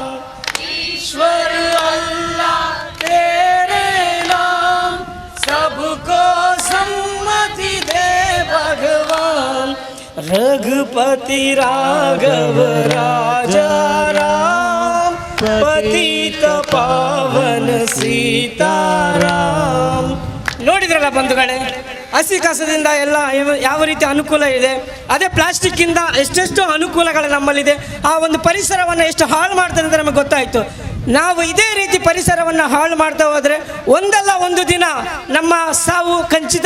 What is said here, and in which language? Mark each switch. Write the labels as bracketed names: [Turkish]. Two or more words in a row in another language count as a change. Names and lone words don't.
[Hindi] ईश्वर अल्लाह तेरे नाम, सबको सम्मति दे भगवान. रघुपति राघव राजा राम, पतित पावन सीताराम. [Kannada] ನೋಡಿದ್ರಲ್ಲ ಬಂಧುಗಳೇ, ಹಸಿ ಕಸದಿಂದ ಎಲ್ಲ ಯಾವ ರೀತಿ ಅನುಕೂಲ ಇದೆ, ಅದೇ ಪ್ಲಾಸ್ಟಿಕ್ಕಿಂದ ಎಷ್ಟೆಷ್ಟು ಅನುಕೂಲಗಳು ನಮ್ಮಲ್ಲಿದೆ. ಆ ಒಂದು ಪರಿಸರವನ್ನು ಎಷ್ಟು ಹಾಳು ಮಾಡ್ತದೆ ಅಂತ ನಮಗೆ ಗೊತ್ತಾಯಿತು. ನಾವು ಇದೇ ರೀತಿ ಪರಿಸರವನ್ನು ಹಾಳು ಮಾಡ್ತಾ ಹೋದರೆ ಒಂದಲ್ಲ ಒಂದು ದಿನ ನಮ್ಮ ಸಾವು ಖಚಿತ.